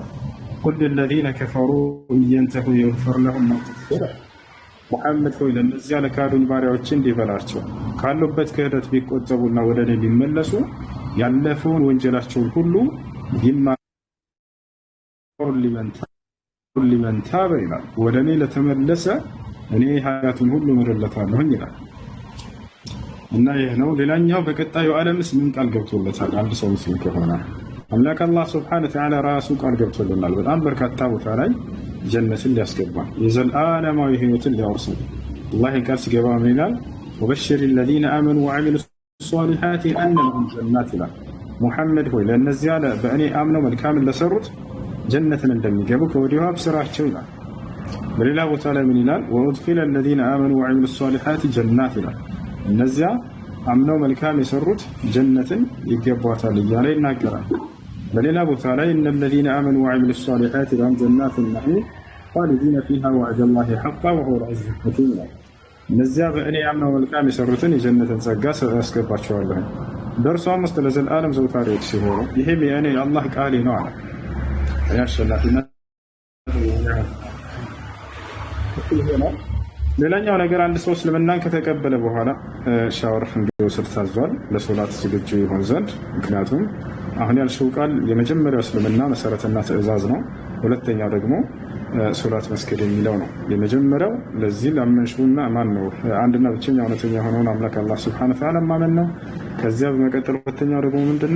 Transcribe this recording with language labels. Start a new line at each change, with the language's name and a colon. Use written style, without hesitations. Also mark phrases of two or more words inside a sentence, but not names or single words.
Arabic: قل للذين كفروا إن ينتهوا يغفر لهم ما قد
Amharic: ሙሐመድ ሆይ ለእነዚያ ለካዱኝ ባሪያዎች እንዲህ በላቸው ካሉበት ክህደት ቢቆጠቡና ወደ እኔ ቢመለሱ ያለፈውን ወንጀላቸውን ሁሉ ይማሩ
Arabic: لمن تاب
Amharic: ይላል። ወደ እኔ ለተመለሰ እኔ ኃጢአቱን ሁሉ ምርለታለሁኝ ይላል። እና ይህ ነው። ሌላኛው በቀጣዩ ዓለምስ ምን ቃል ገብቶለታል? አንድ ሰው ሙስሊም ከሆነ አምላክ አላህ
Arabic: سبحانه وتعالى
Amharic: ራሱ ቃል ገብቶልናል። በጣም በርካታ ቦታ ላይ ጀነትን ሊያስገባ የዘላለማዊ ህይወትን ሊያወርሰን አላህ ቃል ሲገባ ምን ይላል?
Arabic: وبشر الذين آمنوا وعملوا الصالحات أن لهم جنات
Amharic: ይላል። ሙሐመድ ሆይ ለእነዚያ በእኔ አምነው መልካምን ለሰሩት ጀነትን እንደሚገቡ ከወዲሁ አብስራቸው ይላል። በሌላ ቦታ ላይ ምን ይላል?
Arabic: وأدخل الذين آمنوا وعملوا الصالحات جنات
Amharic: ይላል። እነዚያ አምነው መልካም የሰሩት ጀነትን ይገባታል እያለ ይናገራል። በሌላ ቦታ ላይ እነ
Arabic: الذين آمنوا وعملوا الصالحات لهم جنات النعيم خالدين فيها وعد الله حقا وهو العزيز الحكيم
Amharic: ይላል። እነዚያ በእኔ አምነው መልካም የሰሩትን የጀነትን ጸጋ ያስገባቸዋለሁ በእርሷም ውስጥ ለዘላለም ዘውታሪዎች ሲሆኑ ይህም የእኔ የአላህ ቃሌ ነው አለ። ያሸናፊነት ሌላኛው ነገር አንድ ሰው እስልምናን ከተቀበለ በኋላ ሻወር እንዲወስድ ታዟል ለሶላት ዝግጁ ይሆን ዘንድ። ምክንያቱም አሁን ያልሽው ቃል የመጀመሪያው እስልምና መሰረትና ትዕዛዝ ነው። ሁለተኛው ደግሞ ሶላት መስገድ የሚለው ነው። የመጀመሪያው ለዚህ ላመንሽውና ማን ነው አንድና ብቸኛ እውነተኛ የሆነውን አምላክ አላህ
Arabic: سبحانه وتعالى
Amharic: ማመን ነው። ከዚያ በመቀጠል ሁለተኛው ደግሞ ምንድነው?